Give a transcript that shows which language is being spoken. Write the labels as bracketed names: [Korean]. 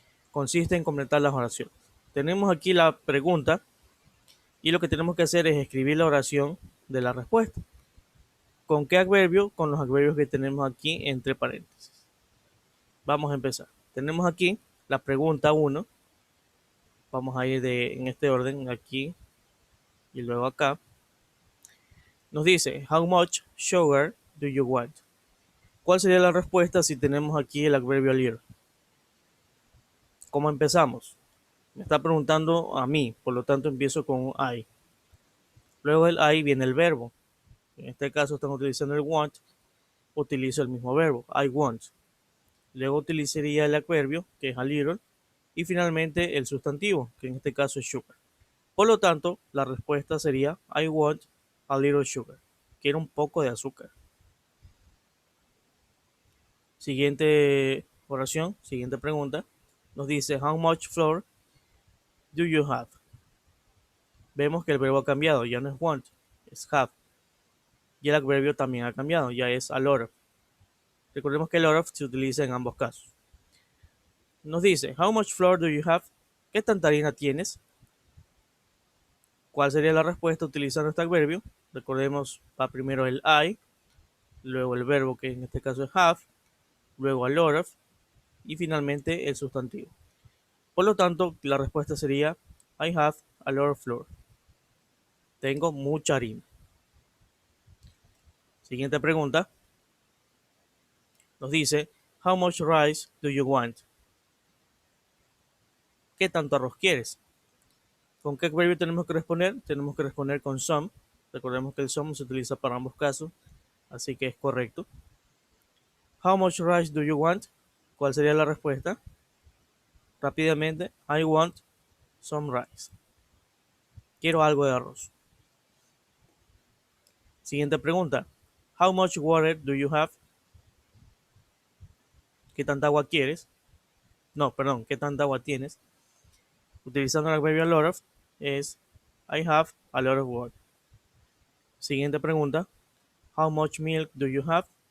[Spanish] Consiste en completar las oraciones. Tenemos aquí la pregunta y lo que tenemos que hacer es escribir la oración de la respuesta. ¿Con qué adverbio? Con los adverbios que tenemos aquí entre paréntesis. Vamos a empezar. Tenemos aquí la pregunta 1. Vamos a ir en este orden, aquí y luego acá. Nos dice, [English] how much sugar do you want? [Spanish] ¿Cuál sería la respuesta si tenemos aquí el adverbio little? ¿Cómo empezamos? Me está preguntando a mí, por lo tanto empiezo con I. Luego del I viene el verbo. En este caso estamos utilizando el want, utilizo el mismo verbo, I want. Luego utilizaría el adverbio, que es a little, y finalmente el sustantivo, que en este caso es sugar. Por lo tanto, la respuesta sería [English] I want a little sugar. [Spanish] Quiero un poco de azúcar. Siguiente oración, siguiente pregunta. Nos dice, [English] how much flour do you have? [Spanish] Vemos que el verbo ha cambiado, ya no es want, es have. Y el adverbio también ha cambiado, ya es a lot of. Recordemos que a lot of se utiliza en ambos casos. Nos dice, [English] how much flour do you have? [Spanish] ¿Qué tanta harina tienes? ¿Cuál sería la respuesta utilizando este adverbio? Recordemos, va primero el I, luego el verbo que en este caso es have, luego a lot of y finalmente el sustantivo. Por lo tanto, la respuesta sería [English] I have a lot of flour. [Spanish] Tengo mucha harina. Siguiente pregunta. Nos dice, [English] how much rice do you want? [Spanish] ¿Qué tanto arroz quieres? ¿Con qué adverbio tenemos que responder? Tenemos que responder con some. Recordemos que el some se utiliza para ambos casos, así que es correcto. [English] How much rice do you want? [Spanish] ¿Cuál sería la respuesta? Rápidamente, [English] I want some rice. [Spanish] Quiero algo de arroz. Siguiente pregunta. [English] How much water do you have? [Spanish] ¿Qué tanta agua quieres? No, perdón, ¿qué tanta agua tienes? Utilizando el adverbio a lot of es [English] I have a lot of water. [Spanish] Siguiente pregunta. [English] How much milk do you have?